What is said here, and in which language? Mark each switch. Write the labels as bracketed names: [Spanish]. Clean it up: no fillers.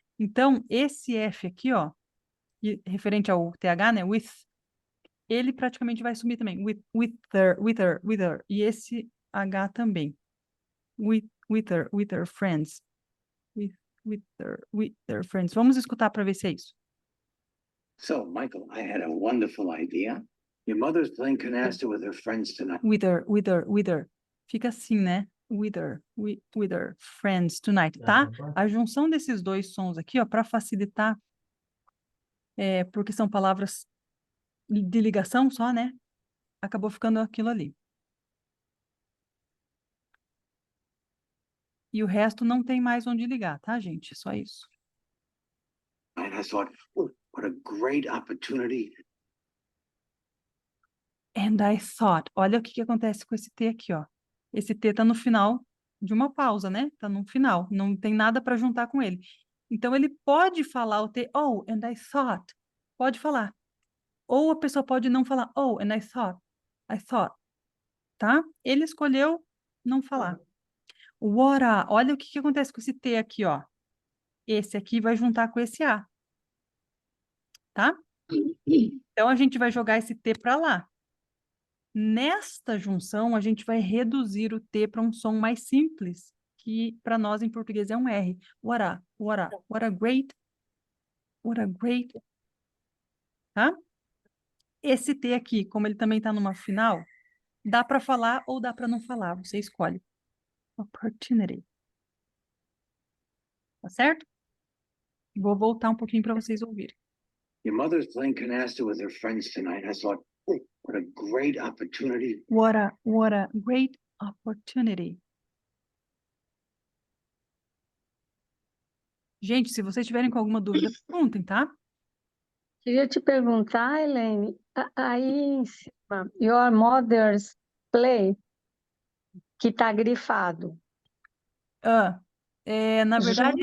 [Portuguese] Então, esse F aqui, ó, referente ao TH, né, with, ele praticamente vai sumir também. [English] With her. [Portuguese] E esse H também. [English] with her friends. With their friends. [Portuguese] Vamos escutar para ver se é isso. [English] So, Michael, I had a wonderful idea. Your mother's playing canasta with her friends tonight. With her. [Portuguese] Fica assim, né? [English] With her friends tonight, tá? [Portuguese] A junção desses dois sons aqui, ó, para facilitar, porque são palavras de ligação só, né? Acabou ficando aquilo ali. E o resto não tem mais onde ligar, tá, gente? Só isso. [English] And I thought, oh, what a great opportunity. And I thought, [Portuguese] olha o que acontece com esse T aqui, ó. Esse T tá no final de uma pausa, né? Tá no final, não tem nada para juntar com ele. Então ele pode falar o T, [English] oh, and I thought. [Portuguese] Pode falar. Ou a pessoa pode não falar, [English] oh, and I thought, [Portuguese] tá? Ele escolheu não falar. Olha o que acontece com esse T aqui, ó. Esse aqui vai juntar com esse A, tá? Então a gente vai jogar esse T para lá. Nesta junção, a gente vai reduzir o T para um som mais simples, que para nós em português é um R. [English] What a great, tá? [Portuguese] Esse T aqui, como ele também está numa final, dá para falar ou dá para não falar, você escolhe. Opportunity. Tá certo? Vou voltar um pouquinho para vocês ouvirem. [English] Your mother's playing canasta with her friends tonight. I thought, oh, what a great opportunity. What a great opportunity. [Portuguese] Gente, se vocês tiverem com alguma dúvida, perguntem, tá? Queria te perguntar, Elaine, aí em cima, [English] Your Mother's Play, [Portuguese] que está grifado. Na verdade,